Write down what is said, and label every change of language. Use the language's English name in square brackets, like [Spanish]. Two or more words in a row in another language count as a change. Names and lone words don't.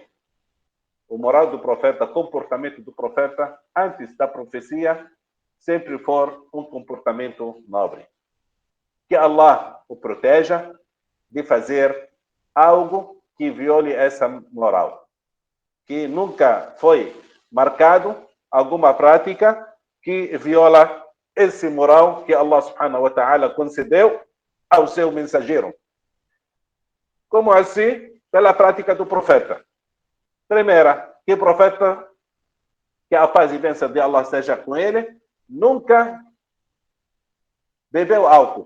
[Portuguese] O moral do profeta, o comportamento do profeta, antes da profecia, sempre foi um comportamento nobre. Que Allah o proteja de fazer algo que viole essa moral. Que nunca foi marcado alguma prática que viola esse moral que [Arabic] الله سبحانه وتعالى [Portuguese] concedeu ao seu mensageiro. Como assim? Pela prática do profeta. Primeira, que o profeta, que a paz e bênção de Allah esteja com ele, nunca bebeu álcool.